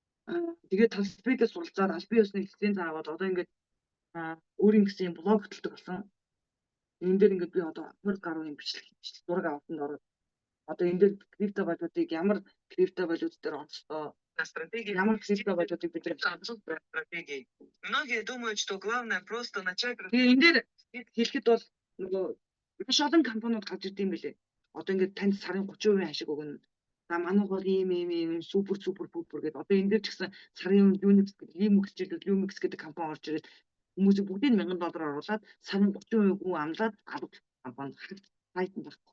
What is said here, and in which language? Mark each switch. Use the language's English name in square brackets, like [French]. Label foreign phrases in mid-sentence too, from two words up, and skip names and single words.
[Mongolian] Тэгээд талбайдаа суралцаад аль бие усны лиценз аваад одоо ингээд өөрийн гэсэн блог хөтэлдэг болсон. Энэ дээр ингээд би одоо 20 гаруй юм бичлэг зураг авалтанд ороод одоо энэ дээр крипто валютыг ямар крипто валют дээр онцлоо ямар крипто валютыг бид стратеги. [Russian] Многие думают, что главное просто начать. [Mongolian] Тэгээ энэ дээр хэлэхэд бол нөгөө маш олон компаниуд гарч ирд юм билээ. Одоо ингээд танд сарын 30% ашиг өгнө. За манайх бол ийм супер гэдэг. Одоо энэ дээр ч гэсэн сарын Unix гэдэг компани орж ирээд хүмүүсийг бүгдийг $1000 оруулаад сарын 30% хүн амлаад авах компани сайтанд байхгүй.